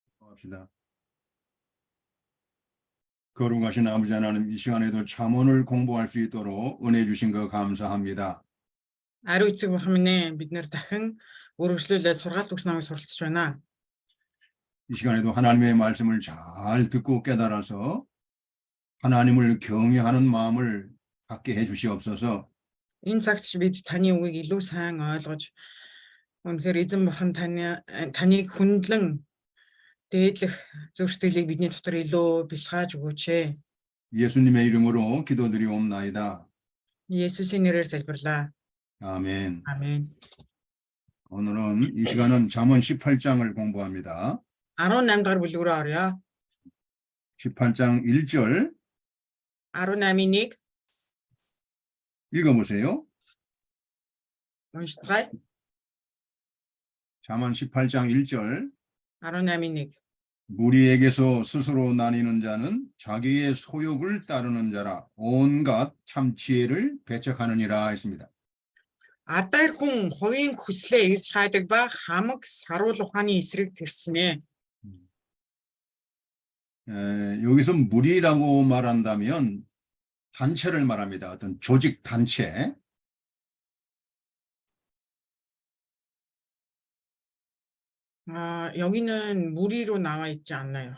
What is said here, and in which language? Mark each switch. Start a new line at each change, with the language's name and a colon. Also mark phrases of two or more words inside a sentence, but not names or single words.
Korean: 합시다. 거룩하신 아버지 하나님, 이 시간에도 잠언을 공부할 수 있도록 은혜 주신 거 감사합니다.
Mongolian: Ариун эцэг бурхан минь ээ, бид нэр дахин өргөжлүүлээд сургаалт өгс намайг суралцж байна.
Korean: 이 시간에도 하나님의 말씀을 잘 듣고 깨달아서 하나님을 경외하는 마음을 갖게 해 주시옵소서.
Mongolian: Энэ цагт бид таны үгийг илүү сайн ойлгож, үнэхээр эзэн бурхан таныг хүндлэн дээдлэх зөв сэтгэлийг бидний дотор илүү бэлгааж өгөөч ээ.
Korean: 예수님의 이름으로 기도드리옵나이다.
Mongolian: 예수의 нэрээр залбирлаа.
Korean: 아멘. 아멘. 오늘은 이 시간은 잠언 18장을 공부합니다.
Mongolian: 18 дахь бүлэг рүү орё.
Korean: 18장 1절
Mongolian: 18-ыг
Korean: 읽어보세요.
Mongolian: уншицгаая.
Korean: 잠언 18장 1절
Mongolian: 18-ыг
Korean: 무리에게서 스스로 나뉘는 자는 자기의 소욕을 따르는 자라 온갖 참 지혜를 배척하느니라 했습니다.
Mongolian: Адаар хүн хувийн хүслээ ирж хайдаг ба хамаг саруул ухааны эсрэг тэрснэ.
Korean: 여기서 무리라고 말한다면 단체를 말합니다. 어떤 조직 단체. 여기는 무리로 나와 있지 않나요?